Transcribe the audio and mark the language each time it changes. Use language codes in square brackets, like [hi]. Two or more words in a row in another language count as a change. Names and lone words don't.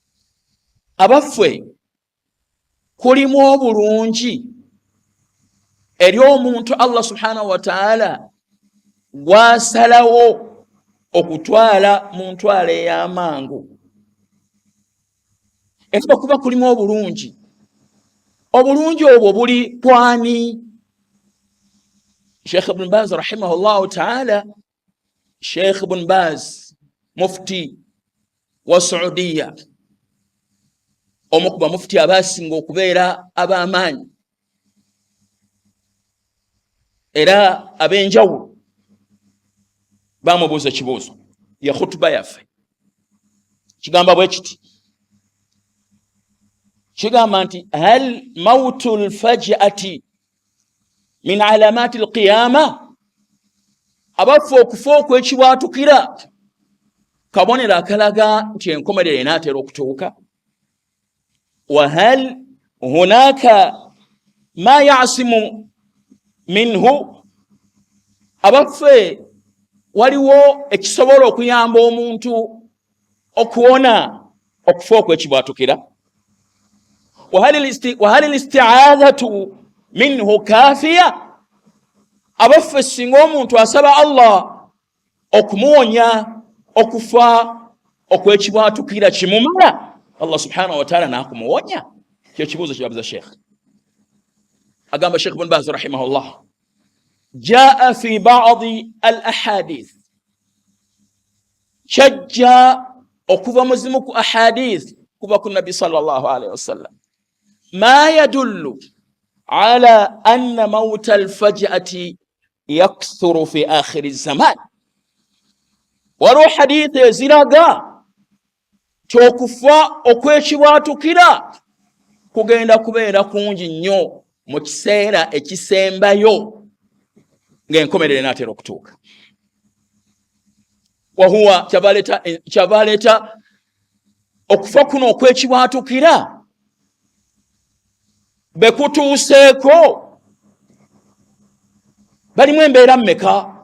[lg] Abaffe kulimu obulungi eri omuntu [ar] الله سبحانه وتعالى [lg] gwasalawo okutwala mu ntwala ey'amangu. Era kuba kulimu obulungi obwo buli kwani? Sheikh Ibn Baz [ar] رحمه الله تعالى, [lg] Sheikh Ibn Baz mufti wa Saudiya, omukuba mufti abasinga okubeera ab'amaanyi era ab'enjawulo, bamubuuza ekibuuzo ya khutuba yaffe, kigamba bwe kiti, kigamba nti [ar] هل موت الفجأة من علامات القيامة, [lg] abafu okufa okwekibwatukira kabonero akalaga nti enkomerero enaatera okutuuka? [ar] وهل هناك ما يعصم منه, [lg] abafe waliwo ekisobola okuyamba omuntu okuwona okufa okwekibwatukira? [ar] وهل الاستعاذة منه كافية, [lg] abafe singa omuntu asaba Allah okumuwonya okufa okwekibwatukira kimumala, [ar] الله سبحانه وتعالى [lg] nakumuwonya? Kyo kibuuzo kyabuuza Sheikh. Agamba Sheikh Ibn Baz rahimahullah, [ar] جاء في بعض الأحاديث, [lg] shajja okuva muzimu ku ahadith kuva ku Nabi [ar] صلى الله عليه وسلم، ما يدل على أن موت الفجأة يكثر في آخر الزمان. [lg] Waliwo hadith eziraga kyokufa okwekibwatukira kugenda kubeera kungi nnyo mu kiseera ekisembayo ng'enkomerero enaatera okutuuka. Wahuwa kyabaleeta okufa kuno okwekibwatukira bekutuuseeko, balimu embeera mmeka?